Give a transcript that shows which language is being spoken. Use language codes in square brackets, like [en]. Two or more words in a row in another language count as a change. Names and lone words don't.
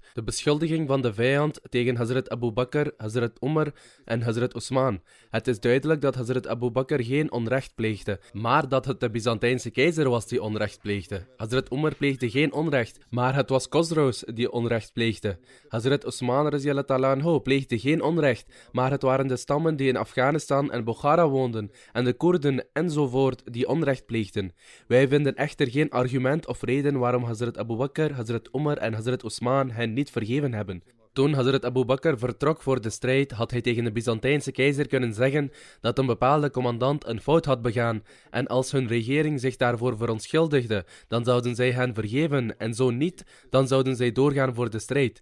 [nl] De beschuldiging van de vijand tegen Hazrat Abu Bakr, Hazrat Umar en Hazrat Osman. Het is duidelijk dat Hazrat Abu Bakr geen onrecht pleegde, maar dat het de Byzantijnse keizer was die onrecht pleegde. Hazrat Umar pleegde geen onrecht, maar het was Khosrows die onrecht pleegde. Hazrat Osman [ar] رضي الله تعالى عنه [nl] pleegde geen onrecht, maar het waren de stammen die in Afghanistan en Bokhara woonden en de Koerden enzovoort die onrecht pleegden. Wij vinden echter geen argument of reden waarom Hazrat Abu Bakr, Hazrat Umar en Hazrat Osman hen niet vergeven hebben. Toen Hazrat Abu Bakr vertrok voor de strijd, had hij tegen de Byzantijnse keizer kunnen zeggen dat een bepaalde commandant een fout had begaan, en als hun regering zich daarvoor verontschuldigde, dan zouden zij hen vergeven, en zo niet, dan zouden zij doorgaan voor de strijd.